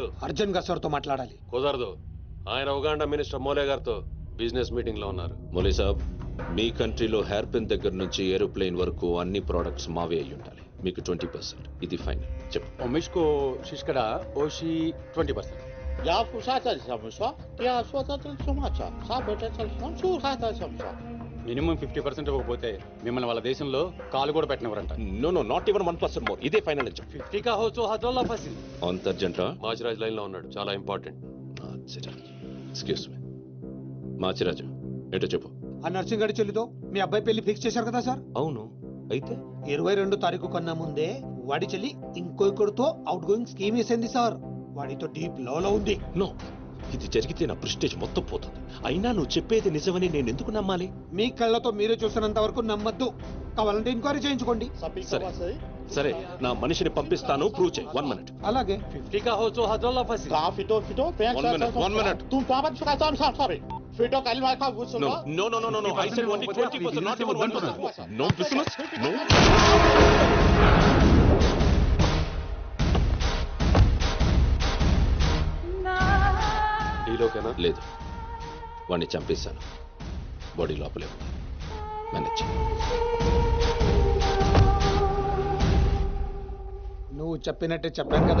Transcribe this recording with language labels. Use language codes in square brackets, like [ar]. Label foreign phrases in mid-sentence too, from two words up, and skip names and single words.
[te] అర్జున్ గా సార్తో మాట్లాడాలి. కుదరదు. ఆయన ఉగాండా మినిస్టర్ మోలే గారితో [en] business meeting [te] లో ఉన్నారు. మోలీ సాబ్, మీ కంట్రీలో [en] hair pin [te] దగ్గర నుంచి ఏరోప్లేన్ వరకు అన్ని ప్రోడక్ట్స్ మావే అయి ఉండాలి. మీకు 20%. ఇది ఫైనల్. చెప్పు. ఒమిష్కో శిష్కడ ఓషి 20%. Ya pusat samsa, ya swata sumacha, sabeta samsu hata samsa. మినిమం 50% ఇవ్వకపోతే మిమ్మల్ని వాళ్ళ దేశంలో కాలు కూడా పెట్టినవరంట. [en] no not even 1% more. [te] ఇదే ఫైనల్ అని చెప్పు. 50 కా హోచో హజల్లా ఫసి. అంత అర్జెంటా? మాచిరాజ్ లైన్ లో ఉన్నాడు, చాలా ఇంపార్టెంట్. [en] excuse me. [te] మాచిరాజు ఏంటో చెప్పు. ఆ నర్సింగ్ గారి చెల్లితో మీ అబ్బాయి పెళ్లి ఫిక్స్ చేశారు కదా సార్? అవును. అయితే 22 తారీఖు కన్నా ముందే వాడి చెల్లి ఇంకొకరితో [en] outgoing scheme [te] వేసింది సార్. వాడితో డీప్ లో ఉంది. నో, ఇది జరిగితే నా ప్రెస్టేజ్ మొత్తం పోతుంది. అయినా నువ్వు చెప్పేది నిజమని నేను ఎందుకు నమ్మాలి? మీ కళ్ళతో మీరే చూసినంత వరకు నమ్మద్దు. కావాలంటే ఎంక్వైరీ చేయించుకోండి. సరే, నా మనిషిని పంపిస్తాను, ప్రూవ్ చేయి. 1 minute. అలాగే. 50 కా హోచో హజల్లా ఫసి. Ka fito, [en] One minute. Tu papat suka sorry. Fito kalima ka gusto mo? No. I said only 20%, not even 1%. No business. No. [te] ఈలోకేనా? లేదు, వాడిని చంపేశాను. బాడీ లోపలే ఉంది. మేనేజ్. నువ్వు చెప్పినట్టే చెప్పాను కదా.